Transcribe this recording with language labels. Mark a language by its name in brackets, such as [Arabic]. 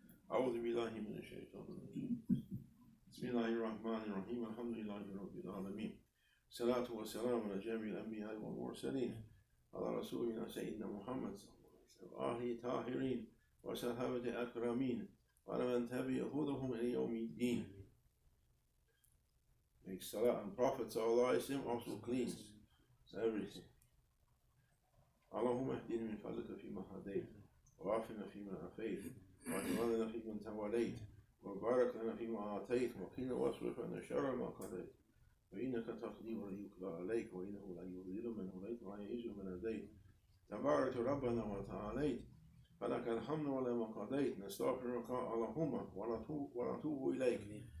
[Arabic] أعوذ بالله من الشيطان الرجيم. بسم الله الرحمن الرحيم. الحمد لله رب العالمين. الصلاة والسلام على جميع الأنبياء والمرسلين على رسولنا سيدنا محمد صلى الله عليه وسلم وآله الطاهرين وصحابة أكرمين وعلى من تبع هداهم إلى يوم الدين. [English] Make salah and Prophet sallallahu alaihi wasallam also cleans everything. [Arabic] اللهم اهدنا من فضلك فيما هديت وعافنا فيما عافيت وتولنا فيمن توليت وبارك لنا فيما أعطيت وقنا واصرف عنا شر ما قضيت فإنك تقضي ولا يقضى عليك وإنه لا يضل من وليت ولا يعز من هديت تبارك ربنا وتعاليت فلك الحمد ولا ما قضيت نستغفرك اللهم ونتوب إليك.